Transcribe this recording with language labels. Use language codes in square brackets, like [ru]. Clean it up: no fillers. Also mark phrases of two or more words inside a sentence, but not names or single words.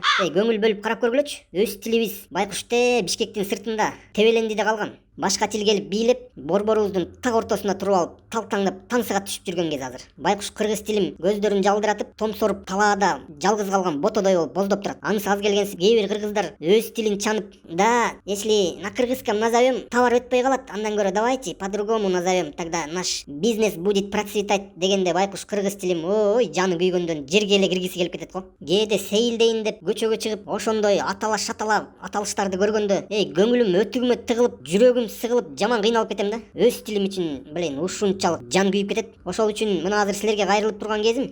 [ky] Көңүл бөлүп карап көргүлөчү. Өз тилибиз байкуште Бишкектин сыртында тебелендиде калган. Башка тил келип бийлеп, борборубуздун так ортосунда туруп алып, талтаңдап таңсыга түшүп жүргөн кез азыр. Байкуш кыргыз тилим көздөрүн жалдыратып, томсоруп, талаада жалгыз калган ботодой болуп боздоп турат. Анысы аз келгенси кээ бир кыргыздар өз тилин чанып, да, [ru] если на кыргызском назовем, [ky] товар өтпөй калат. Андан көрө [ru] давайте по-другому назовем, тогда наш бизнес будет процветать [ky] дегенде байкуш кыргыз тилим ой, жаны күйгөндөн жерге эле киргиси келип кетет го. Кээде сейилдейин деп көчөгө чыгып, ошондой атала шатала аталыштарды көргөндө, көңүлүм өтүгүмө тыгылып, жүрөгүм сыгылып жаман кыйналып кетем да. Өз тилим үчүн, ушунчалык жан күйүп кетет. Ошол үчүн мына азыр силерге кайрылып турган кезим.